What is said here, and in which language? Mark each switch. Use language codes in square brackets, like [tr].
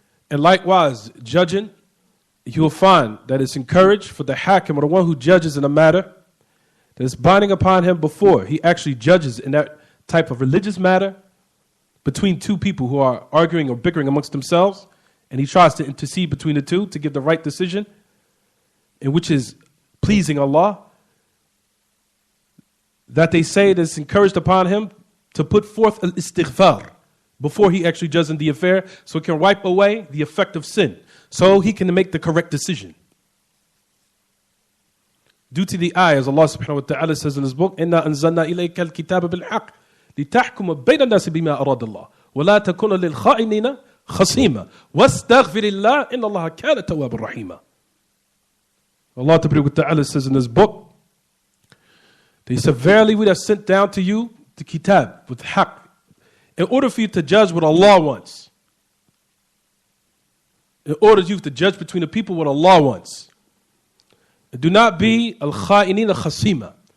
[en] And likewise, judging, you will find that it's encouraged for the hakim, or the one who judges in a matter, that it's binding upon him before he actually judges in that type of religious matter between two people who are arguing or bickering amongst themselves, and he tries to intercede between the two to give the right decision, in which is pleasing Allah, that they say it is encouraged upon him to put forth al-istighfar before he actually judges in the affair, so it can wipe away the effect of sin. so he can make the correct decision. Due to the ayah, as Allah subhanahu wa ta'ala says in his book, [ar] إِنَّا أَنزَلْنَا إِلَيْكَ الْكِتَابَ بِالْحَقِّ لِتَحْكُمَ بَيْنَ النَّاسِ بِمَا أَرَادَ اللَّهُ وَلَا تَكُونَ لِلْخَائِنِينَ خَصِيمًا وَاسْتَغْفِرِ اللَّهَ إِنَّ اللَّهَ كَانَ تَوَّابًا رَحِيمًا. [en] Allah wa ta'ala says in his book, he said, verily we have sent down to you the kitab with haqq, in order for you to judge what Allah wants. In order for you to judge between the people what Allah wants. Do not be al-kha'inina khasima.